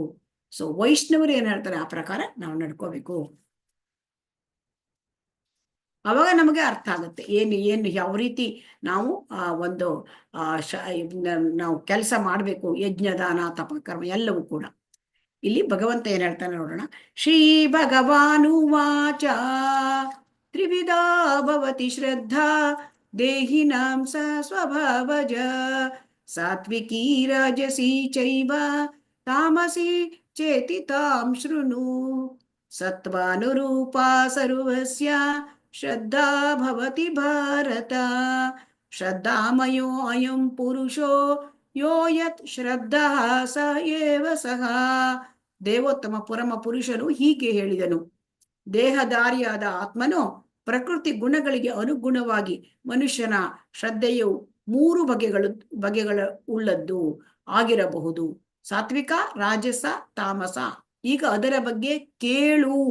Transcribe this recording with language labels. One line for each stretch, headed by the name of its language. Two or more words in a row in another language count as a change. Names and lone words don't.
Kannada: ಸೊ ವೈಷ್ಣವರು ಏನ್ ಹೇಳ್ತಾರೆ ಆ ಪ್ರಕಾರ ನಾವು ನಡ್ಕೋಬೇಕು. ಅವಾಗ ನಮಗೆ ಅರ್ಥ ಆಗುತ್ತೆ ಏನು ಯಾವ ರೀತಿ ನಾವು ನಾವು ಕೆಲಸ ಮಾಡ್ಬೇಕು. ಯಜ್ಞ ದಾನ ತಪಕರ್ಮ ಎಲ್ಲವೂ ಕೂಡ. ಇಲ್ಲಿ ಭಗವಂತ ಏನ್ ಹೇಳ್ತಾನೆ ನೋಡೋಣ.
Sanskrit: ಶ್ರೀ ಭಗವಾನುವಾಚ ತ್ರಿವಿಧಾ ಭವತಿ ಶ್ರದ್ಧಾ ದೇಹಿನಾಂ ಸ ಸ್ವಭಾವಜ ಸಾತ್ವಿಕೀ ರಾಜಸಿ ಚೈವ ತಾಮಸಿ ಚೇತಿ ತಾಂ ಶೃಣು ಸತ್ವಾನುರೂಪಾ ಸರ್ವಸ್ಯ ಶ್ರದ್ಧಾ ಭವತಿ ಭಾರತ ಶ್ರದ್ಧಾಮಯೋ ಅಯಂ ಪುರುಷೋ ಯೋ ಯತ್ ಶ್ರದ್ಧಾ ಸ ಏವ ಸಹ.
Kannada: ದೇವೋತ್ತಮ ಪರಮ ಪುರುಷನು ಹೀಗೆ ಹೇಳಿದನು. ದೇಹಧಾರಿಯಾದ ಆತ್ಮನು ಪ್ರಕೃತಿ ಗುಣಗಳಿಗೆ ಅನುಗುಣವಾಗಿ ಮನುಷ್ಯನ ಶ್ರದ್ಧೆಯು 3 ಬಗೆಗಳ ಉಳ್ಳದ್ದು ಆಗಿರಬಹುದು. ಸಾತ್ವಿಕ, ರಾಜಸ, ತಾಮಸ ಈಗ ಅದರ ಬಗ್ಗೆ ಕೇಳು.